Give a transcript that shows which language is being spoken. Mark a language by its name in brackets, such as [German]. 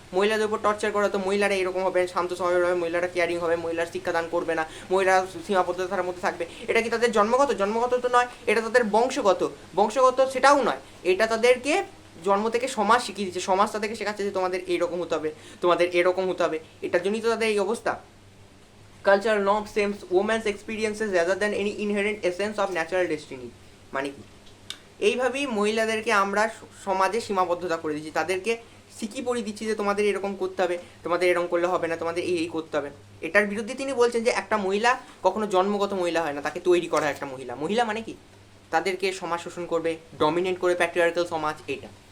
[Bangla] মহিলাদের উপর টর্চার করা, তো মহিলারা এরকম হবে, শান্ত স্বভাবের হবে, মহিলারা কেয়ারিং হবে, মহিলারা শিক্ষাদান করবে না, মহিলারা সীমাবদ্ধতার মধ্যে থাকবে। এটা কি তাদের জন্মগত তো নয়, এটা তাদের বংশগত সেটাও নয়, এটা তাদেরকে জন্ম থেকে সমাজ শিখিয়ে দিচ্ছে, সমাজ তাদেরকে শেখাচ্ছে যে তোমাদের এইরকম হতে হবে, তোমাদের এরকম হতে হবে, এটার জন্যই তো তাদের এই অবস্থা। [English] Cultural norms shames women's experiences rather than any inherent essence of natural destiny। [Bangla] মানে কি? এইভাবেই মহিলাদেরকে আমরা সমাজে সীমাবদ্ধতা করে দিচ্ছি, তাদেরকে শিখিয়ে পড়িয়ে দিচ্ছি যে তোমাদের এরকম করতে হবে, তোমাদের এরকম করলে হবে না, তোমাদের এই করতে হবে। এটার বিরুদ্ধে তিনি বলছেন যে একটা মহিলা কখনো জন্মগত মহিলা হয় না, তাকে তৈরি করা একটা মহিলা। মহিলা মানে কি? তাদেরকে সমাজ শোষণ করবে, ডমিনেট করবে প্যাট্রিয়ার্কাল সমাজ, এইটা।